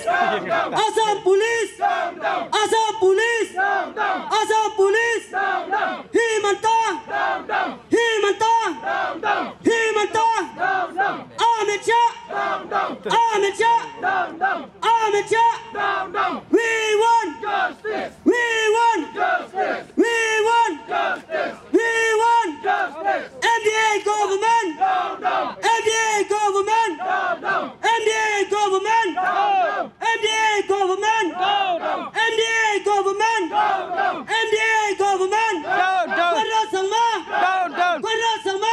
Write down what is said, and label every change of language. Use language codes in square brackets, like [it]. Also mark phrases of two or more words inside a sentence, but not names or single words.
[en] Assam Police, Assam Police, Assam Police, Himanta, Himanta, Himanta, Amit Shah, Amit Shah, Amit Shah, we want justice, we want justice, we want justice. MDA government! MDA government! MDA government! MDA government! MDA government! MDA government! Conrad Sangma! Conrad Sangma!